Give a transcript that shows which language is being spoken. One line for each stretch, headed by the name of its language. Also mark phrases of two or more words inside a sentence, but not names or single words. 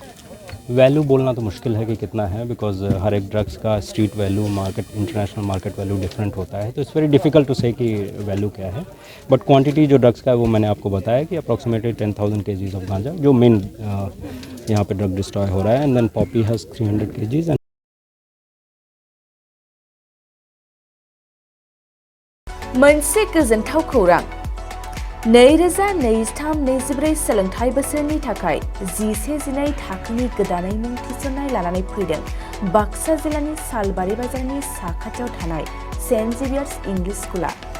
Hindi: वैल्यू बोलना तो मुश्किल है कि कितना है, बिकॉज हर एक ड्रग्स का
English: street value, market, international market value different
Hindi: होता है, तो
English: it's very difficult to say
Hindi: कि वैल्यू क्या है। बट क्वांटिटी जो ड्रग्स का है वो मैंने आपको बताया कि
English: approximately 10,000 kgs of ganja
Hindi: जो मेन यहाँ पे
English: drug destroy
Hindi: हो रहा है,
English: and then poppy husk 300 kgs.
Bodo: मोनसे गोजोनथाव खौरां, 2023-24 सोलोंथाइ बोसोरनि थाखाय 11-12 थाखोनि गोदानै मुं थिसननाय लानानै फैदों बाक्सा जिल्लानि सालबारि बाजारनि साखाथियाव थानाय सेन्ट जेभियार्स इंलिश स्कुला।